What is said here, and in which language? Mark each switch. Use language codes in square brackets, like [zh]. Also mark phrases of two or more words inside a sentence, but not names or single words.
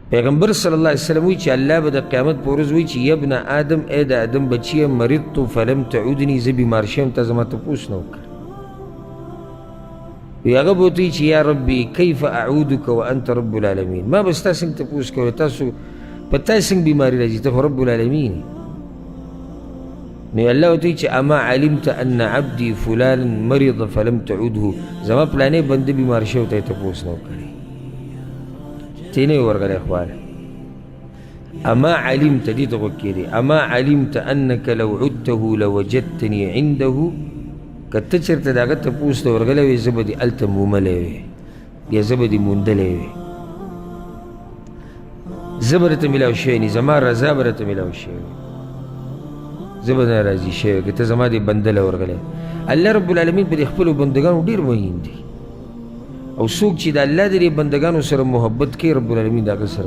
[ps] پیغمبر صلی الله علیه وسلم وی چې الله به د قیامت په ورځ وی چې [ar] یا ابن آدم [ps] ای د آدم بچیه [ar] مرضت فلم تعودني [ps] زه بیمار شوم ته زما تپوس نه وکړه وی هغه به ورته وي چې [ar] یا ربي کیف اعودک وانت رب العالمین [ps] ما به ستا څنګه تپوس کوی تاسو په تا څنګه بیماري راځي ته خو [ar] رب العالمین [ps] نو الله ورته وي چې [ar] اما علمت ان عبدي فلان مرض فلم تعوده [ps] زما پلانې بنده بیمار شوی ته یې تپوس نه وکړی تی نه ورغلی اخواله [ar] اما علمت [ps] دې ته غوږ کېدی [ar] اما علمت انك لو عدته لوجدتني عنده [ps] که ته چېرته د هغه تپوس ته ورغلی وې زه به دې هلته موملی وې یا زه به دې موندلی وې زه به درته میلاو شوی نی زما رضا به درته میلاو شوی زه به نه راضي شوی که ته زما دې بنده له ورغلی الله [ar] رب العالمین [ps] په دې خپلو بندګانو ډېر مهین دی او څوک چې د الله د دې بندګانو سره محبت کوي [ar] رب العالمین [ps] د هغه سره